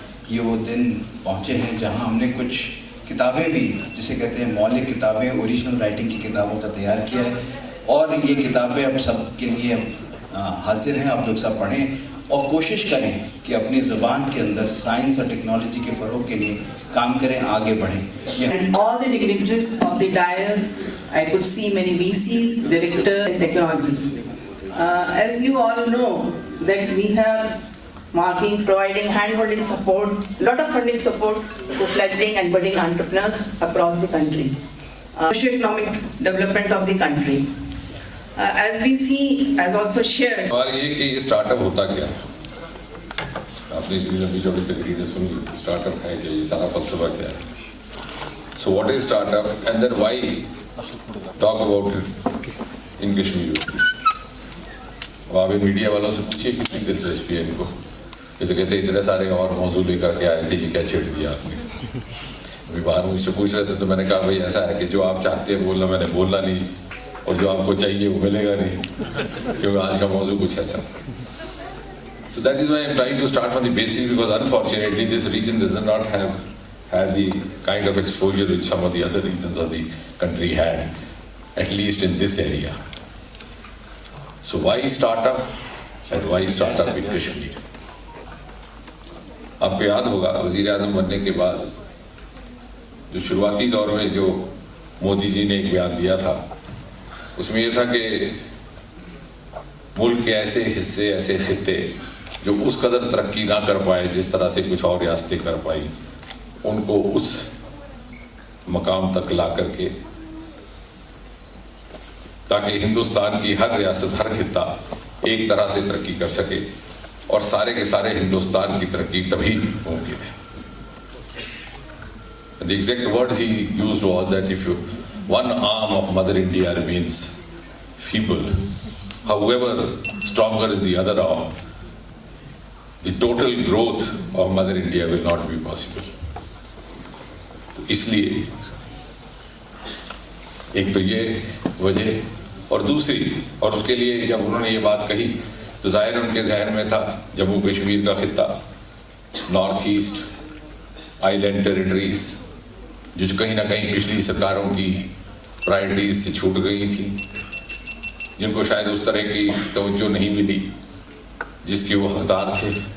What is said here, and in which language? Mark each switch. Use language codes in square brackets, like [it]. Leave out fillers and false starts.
[hi] ये वो दिन पहुँचे हैं जहाँ हमने कुछ किताबें भी, जिसे कहते हैं मौलिक किताबें, ओरिजिनल राइटिंग की किताबों का तैयार किया है और ये किताबें अब सबके लिए हाजिर हैं। आप लोग सब पढ़ें और कोशिश करें कि अपनी ज़बान के अंदर साइंस और टेक्नोलॉजी के फ़रोग के लिए काम करें, आगे बढ़ें। [en] And all the dignitaries of the dais, I could see many VCs, directors in technology. As you all know, that we have markings, providing hand-holding support, lot of funding support to fledgling and budding entrepreneurs across the country. Socio-economic development of the country. As we see, as also shared. [hi] और ये कि ये startup होता क्या है? आपने इतनी लंबी चौड़ी तकरीरें सुनी, स्टार्टअप है क्या? ये सारा फलसफा क्या है? [en] So what is startup and then why talk about it in Kashmir? [hi] आप मीडिया वालों से पूछिए कितनी दिलचस्पी है इनको। ये तो कहते इतने सारे और मौजूद लेकर के आए थे, ये क्या छेड़ दिया आपने? अभी बाहर मुझसे पूछ रहे थे तो मैंने कहा भाई ऐसा है कि जो आप चाहते हैं बोलना मैंने बोलना नहीं और जो आपको चाहिए वो मिलेगा नहीं, क्योंकि आज का मौजू कुछ ऐसा। [en] So that is why I am trying to start from the basics, because unfortunately this region does not have had the kind of exposure which some of the other regions of the country had, at least in this area. So why startup and why startup in Kashmir? [hi] आपको याद होगा वज़ीर आज़म बनने के बाद जो शुरुआती दौर में जो मोदी जी ने एक बयान दिया था, उसमें यह था कि मुल्क के ऐसे हिस्से, ऐसे खित्ते जो उस कदर तरक्की ना कर पाए जिस तरह से कुछ और रियासतें कर पाई, उनको उस मकाम तक ला करके, ताकि हिंदुस्तान की हर रियासत, हर खित्ता एक तरह से तरक्की कर सके और सारे के सारे हिंदुस्तान की तरक्की तभी मुमकिन है। [en] The exact words he used was that if one arm of Mother India remains feeble, however stronger is the other arm, the total growth of Mother India will not be possible. [hi] तो इसलिए एक तो ये वजह और दूसरी, और उसके लिए जब उन्होंने ये बात कही तो जाहिर उनके जहन में था जम्मू कश्मीर का खित्ता, नॉर्थ ईस्ट, आइलैंड टेरिटरीज, जो कहीं ना कहीं पिछली सरकारों की प्रायोरिटीज से छूट गई थी, जिनको शायद उस तरह की तवज्जो नहीं मिली जिसके वो हकदार थे।